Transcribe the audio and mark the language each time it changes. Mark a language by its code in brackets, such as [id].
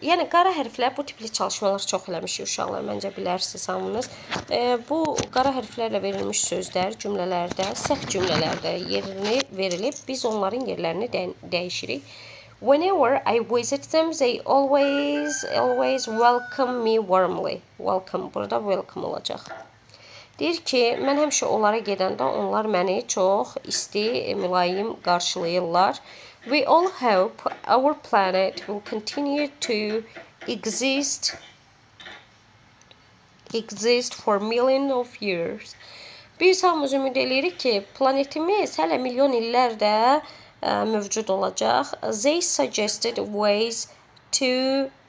[az] Yəni qara hərflər, bu tipli çalışmalar çox eləmişik uşaqlar, məncə bilərsiniz hamınız. Bu qara hərflərlə verilmiş sözlər cümlələrdə, səhv cümlələrdə yerini verilib, biz onların yerlərini dəyişirik. [en] Whenever I visit them, they always welcome me warmly. [az] Welcome, burada welcome olacaq. Deyir ki, mən həmişə onlara gedəndə onlar məni çox isti, mülayim qarşılayırlar. [en] We all hope our planet will continue to exist for millions of years. [az] Biz hamımız ümid edirik ki, planetimiz hələ milyon illərdə mövcud olacaq. [en] They suggested ways to